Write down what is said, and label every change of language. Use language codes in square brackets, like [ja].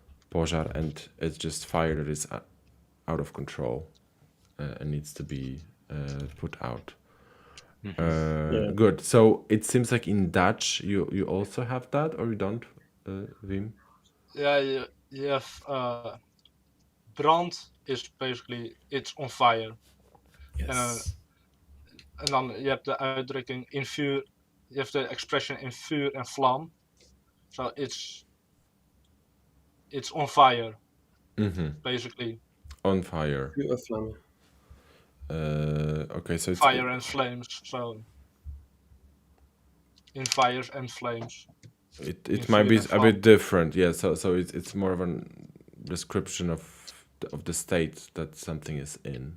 [en] Pożar, and it's just fire that is out of control and needs to be put out. Good. So it seems like in Dutch you also have that, or you don't, Wim? Yeah, you have brand is basically it's on fire. Yes. [nl] En dan je hebt de uitdrukking in vuur, je hebt de expression in vuur en vlam. [en] So it's on fire, basically. On fire. [da] Vuur og flamme. [en] Okay, so it's Fire and flames. So in fires and flames. it might be a bit different, yeah. So it's more of a description of the state that something is in.